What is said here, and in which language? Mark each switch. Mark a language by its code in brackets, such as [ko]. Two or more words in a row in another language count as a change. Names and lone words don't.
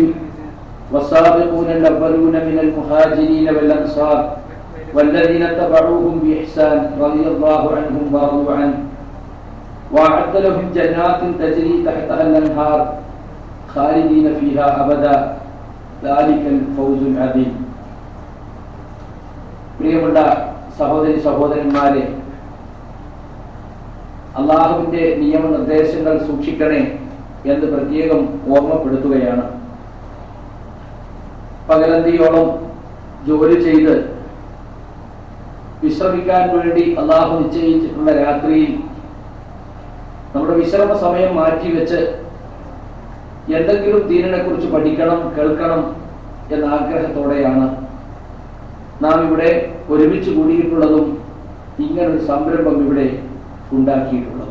[ar] والسابقون الأولون من المهاجرين والأنصار والذين اتبعوهم بإحسان رضي الله عنهم ورضوا عنه وأعد لهم جنات تجري تحتها الأنهار خالدين فيها أبدا ذلك الفوز العظيم. [ml] പ്രിയമുള്ള സഹോദരി സഹോദരന്മാരെ, അള്ളാഹുവിന്റെ നിയമനിർദ്ദേശങ്ങൾ സൂക്ഷിക്കണേ എന്ന് പ്രത്യേകം ഓർമ്മപ്പെടുത്തുകയാണ്. പകലന്തിയോളം ജോലി ചെയ്ത് വിശ്രമിക്കാൻ വേണ്ടി അള്ളാഹു നിശ്ചയിച്ചിട്ടുള്ള രാത്രിയിൽ നമ്മുടെ വിശ്രമ സമയം മാറ്റിവെച്ച് എന്തെങ്കിലും ദീനിനെ കുറിച്ച് പഠിക്കണം, കേൾക്കണം എന്ന ആഗ്രഹത്തോടെയാണ് നാം ഇവിടെ ഒരുമിച്ച് കൂടിയിട്ടുള്ളതും ഇങ്ങനൊരു സംരംഭം ഇവിടെ ഉണ്ടാക്കിയിട്ടുള്ളതും.